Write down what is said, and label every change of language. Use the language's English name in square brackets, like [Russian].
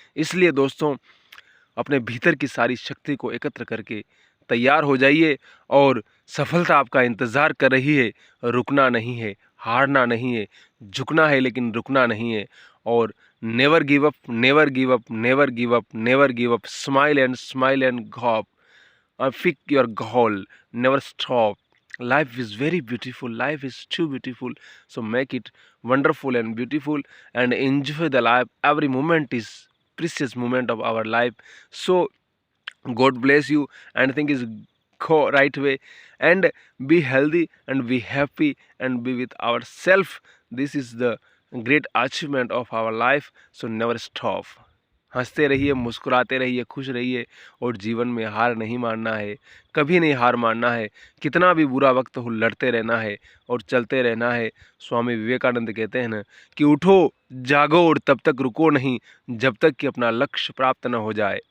[Hindi] इसलिए दोस्तों, अपने भीतर की सारी शक्ति को एकत्र करके तैयार हो जाइए और सफलता आपका इंतज़ार कर रही है। रुकना नहीं है, हारना नहीं है, झुकना है लेकिन रुकना नहीं है। [English] और never give up, never give up, never give up, never give up. Smile and go, pick your goal, never stop. Life is very beautiful, life is too beautiful, so make it wonderful and beautiful and enjoy the life. Every moment is precious moment of our life. So God bless you and think is go right way and be healthy and be happy and be with ourself. This is the great achievement of our life, so never stop. [Hindi] हंसते रहिए, मुस्कुराते रहिए, खुश रहिए और जीवन में हार नहीं मानना है। कभी नहीं हार मानना है, कितना भी बुरा वक्त हो लड़ते रहना है और चलते रहना है। स्वामी विवेकानंद कहते हैं ना कि उठो जागो और तब तक रुको नहीं जब तक कि अपना लक्ष्य प्राप्त न हो जाए।